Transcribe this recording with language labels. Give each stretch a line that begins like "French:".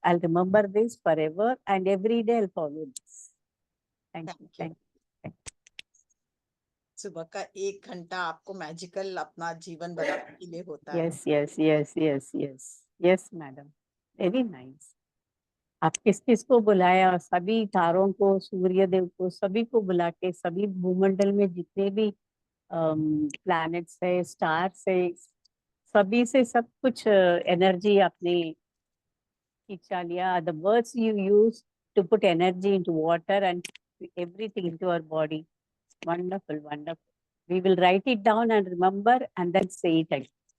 English: I'll remember this forever and every day I'll follow this. Thank you. Thank you.
Hindi: सुबह का 1 घंटा आपको magical अपना जीवन बनाने के लिए होता है।
English: Yes, yes, yes, yes, yes. Yes, madam. Very nice.
Hindi: आप किस किस को बुलाया? सभी तारों को, सूर्य देव को, सभी को बुला के, सभी भूमंडल में जितने भी प्लैनेट्स है, स्टार्स है, सभी से सब कुछ एनर्जी आपने खींचा लिया.
English: The words you use to put energy into water and everything into our body. Wonderful, wonderful. We will write it down and remember and then say it again.